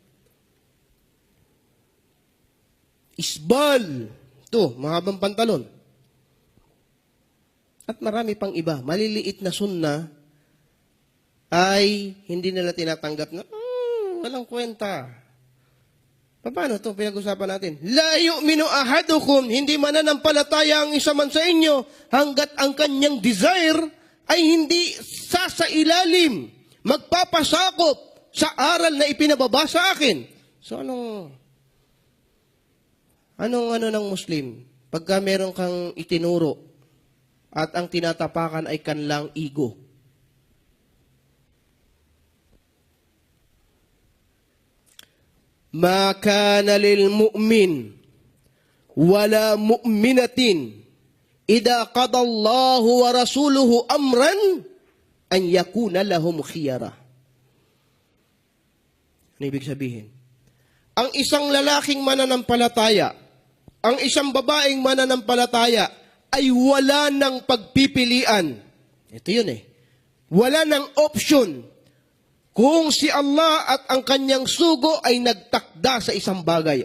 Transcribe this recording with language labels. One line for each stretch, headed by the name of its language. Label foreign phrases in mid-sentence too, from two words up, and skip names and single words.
Filipino: Isbal. Ito, mahabang pantalon. At marami pang iba. Maliliit na sunna ay hindi nila tinatanggap na, walang kwenta. Paano ito pinag-usapan natin?
Arabic: لا يؤمن أحدكم,
Filipino: hindi mananampalataya ang isa man sa inyo hanggat ang kanyang desire ay hindi sasailalim, magpapasakop sa aral na ipinababa sa akin. So Anong ano ng Muslim? Pagka meron kang itinuro at ang tinatapakan ay kanlang ego.
Arabic: ما كان لمؤمن ولا مؤمنة إذا قضى الله ورسوله أمرا أن يكون لهم خيرة.
Filipino: Ano ibig sabihin? Ang isang lalaking mananampalataya, ang isang babaeng mananampalataya ay wala ng pagpipilian. Ito yun eh. Wala ng option kung si Allah at ang kanyang sugo ay nagtakda sa isang bagay.